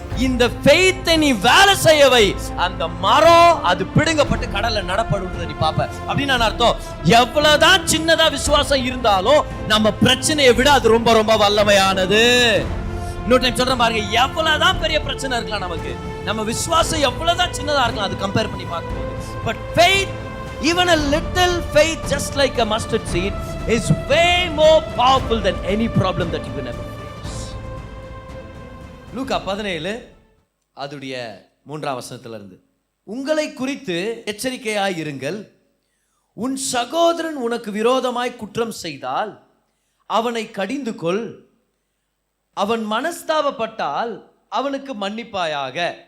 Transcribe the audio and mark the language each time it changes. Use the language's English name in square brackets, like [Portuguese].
[Tamil] இந்த ஃபெய்த்தை நீ வேலை செய்யவை, அந்த மரம் அது பிடுங்கப்பட்டு கடல்ல நடப்படுறத நீ பாப்ப. அப்படின்னு அர்த்தம், எவ்வளவுதான் சின்னதா விசுவாசம் இருந்தாலும் நம்ம பிரச்சனையை விட அது ரொம்ப ரொம்ப வல்லமையானது. இன்னொரு டைம் சொல்றேன் பாருங்க, எவ்வளவுதான் பெரிய பிரச்சனை இருக்கலாம் நமக்கு, நம்ம விசுவாசம் எவ்வளவுதான் சின்னதா இருக்கலாம் அது கம்பேர் பண்ணி பார்க்கும்போது. [English] But faith, even a little faith just like a mustard seed is way more powerful than any problem that you can ever face. [Tamil] லூக்கா 17 அதுடைய 3ஆம் வசனத்துல இருந்து, உங்களை குறித்து எச்சரிக்கையாய் இருங்கள், உன் சகோதரன் உனக்கு விரோதமாய் குற்றம் செய்தால் அவனை கடிந்து கொள், அவன் மனஸ்தாபப்பட்டால் அவனுக்கு மன்னிப்பாயாக.